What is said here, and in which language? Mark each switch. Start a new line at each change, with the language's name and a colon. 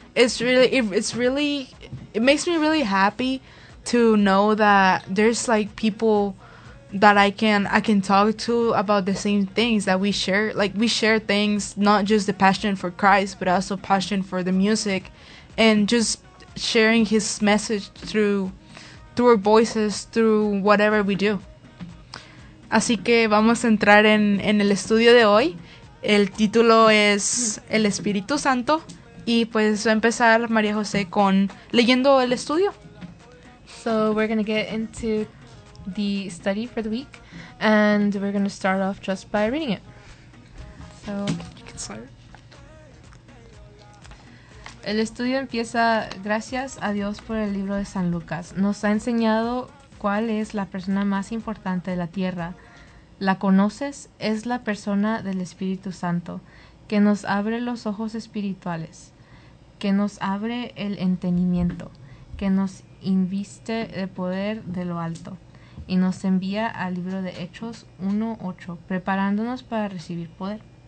English: It makes me really happy to know that there's, like, people that I can talk to about the same things that we share. Like, we share things, not just the passion for Christ, but also passion for the music, and just sharing His message through our voices, through whatever we do.
Spanish: Así que vamos a entrar en el estudio de hoy. El título es El Espíritu Santo, y pues va a empezar María José con leyendo el estudio.
English: So we're going to get into the study for the week, and we're going to start off just by reading it. So you can start.
Spanish: El estudio empieza gracias a Dios por el libro de San Lucas. Nos ha enseñado cuál es la persona más importante de la tierra. ¿La conoces? Es la persona del Espíritu Santo, que nos abre los ojos espirituales, que nos abre el entendimiento, que nos inviste de poder de lo alto y nos envía al libro de Hechos 1:8, preparándonos para recibir poder.